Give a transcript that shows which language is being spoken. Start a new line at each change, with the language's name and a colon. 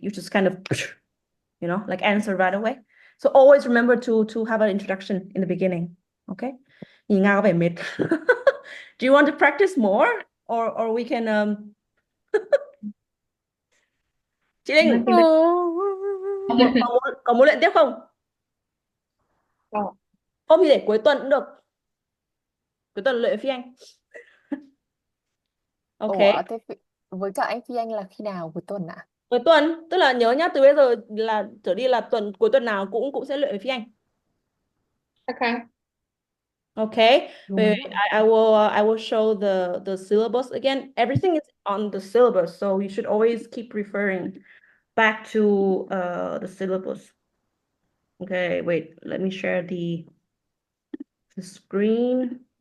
English: You just kind of like answer right away. So always remember to have an introduction in the beginning. Okay.
Vietnamese: Nhìn Nga có vẻ mệt.
English: Do you want to practice more or we can chị
Vietnamese: Nói Linh chung là có muốn luyện tiếp không? Ờ, Hôm thì để cuối tuần cũng được. Cuối tuần luyện phi Anh.
English: Ok.
Vietnamese: Ủa, với cả anh Phi Anh là khi nào cuối tuần ạ? Cuối tuần, tức là nhớ nhá, từ bây giờ là trở đi là cuối tuần nào cũng cũng sẽ luyện phi Anh.
English: ok. Okay. Wait,
Vietnamese: Đúng.
English: wait, I will show the syllabus again. Everything is on the syllabus, so you should always keep referring back to the syllabus. Okay, wait, let me share the screen.